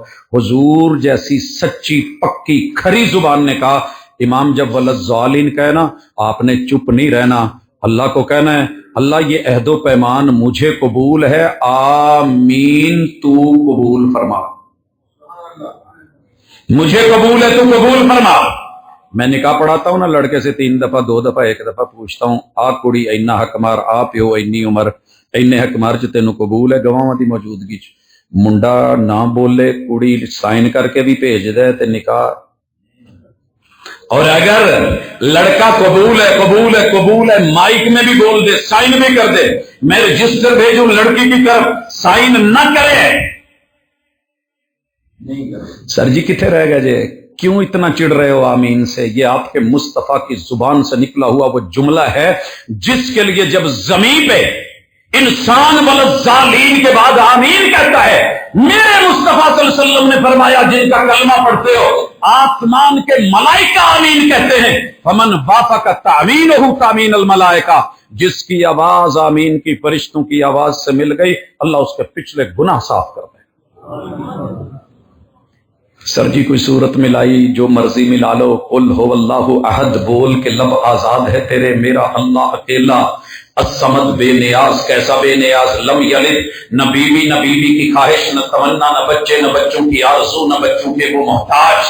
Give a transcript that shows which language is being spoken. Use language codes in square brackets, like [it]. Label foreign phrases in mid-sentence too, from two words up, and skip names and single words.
[ur] حضور جیسی سچی پکی کھری زبان نے کہا، امام جب وَلَضَّالِّينَ کہے نا، آپ نے چپ نہیں رہنا، اللہ کو کہنا ہے اللہ یہ عہد و پیمان مجھے قبول ہے، آمین، تو قبول فرما، مجھے قبول ہے، تو قبول فرما۔ میں نکاح پڑھاتا ہوں نا لڑکے سے 3 دفعہ 2 دفعہ 1 دفعہ پوچھتا ہوں، [pa] آ کڑی اینا حق مار، آ پیو اینی عمر، اینے حق مار چ تینوں قبول ہے گواہاں دی موجودگی چ؟ منڈا نہ بولے، کڑی سائن کر کے بھی بھیج دے تے نکاح۔ [ur] اور اگر لڑکا قبول ہے قبول ہے قبول ہے، مائک میں بھی بول دے، سائن بھی کر دے، میں رجسٹر بھیجوں لڑکی کی طرف، سائن نہ کرے، سر جی کتنے رہ گئے جے، کیوں اتنا چڑ رہے ہو آمین سے؟ یہ آپ کے مصطفیٰ کی زبان سے نکلا ہوا وہ جملہ ہے جس کے لیے جب زمین پہ انسان ولضالین کے بعد آمین کہتا ہے. میرے مصطفیٰ [ar] صلی اللہ علیہ وسلم [ur] نے فرمایا جن کا کلمہ پڑھتے ہو آسمان کے ملائکہ آمین کہتے ہیں. [ar] فمن وافق تأمينه تأمين الملائكة, [ur] جس کی آواز آمین کی فرشتوں کی آواز سے مل گئی اللہ اس کے پچھلے گناہ صاف کر دے. سر جی کوئی سورت ملائی جو مرضی ملا لو, [ar] قل هو الله أحد [ur] بول کے لب آزاد ہے تیرے، میرا اللہ اکیلا، اصمد بے نیاز، کیسا بے نیاز, [ar] لم يلد, [ur] نہ بیوی کی خواہش، نہ تمنا، نہ بچے، نہ بچوں کی آرزو، نہ بچوں کے وہ محتاج.